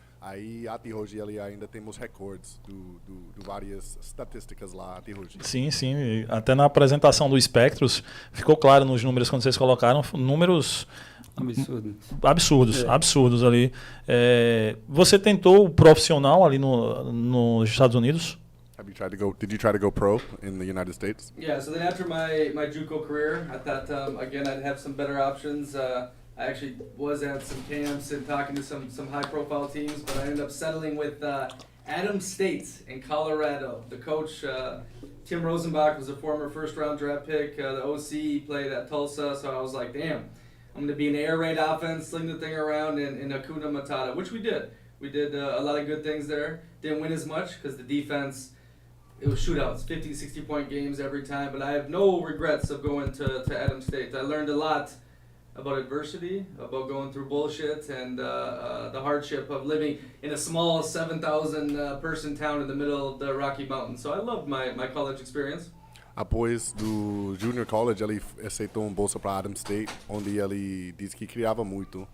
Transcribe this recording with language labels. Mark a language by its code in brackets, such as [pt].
[pt] Aí, até hoje, ele ainda temos recordes de várias estatísticas lá até hoje. Sim, sim. Até na apresentação do Spectros, ficou claro nos números quando vocês colocaram, números absurdos ali. Você tentou o profissional ali nos Estados Unidos? [en] Did you try to go pro in the United States? Yeah, so then after my JUCO career, I thought, again, I'd have some better options. I actually was at some camps and talking to some high-profile teams, but I ended up settling with Adams State in Colorado. The coach, Tim Rosenbach, was a former first-round draft pick. The OC played at Tulsa, so I was like, damn, I'm going to be an air raid offense, sling the thing around in Hakuna Matata, which we did. We did a lot of good things there. Didn't win as much because the defense, it was shootouts, 50, 60-point games every time, but I have no regrets of going to Adams State. I learned a lot about adversity, about going through bullshit, and the hardship of living in a small 7,000 person town in the middle of the Rocky Mountains. So I loved my college experience. [pt] Após do Junior College, ele aceitou bolsa para Adams State, onde ele disse que criava muito.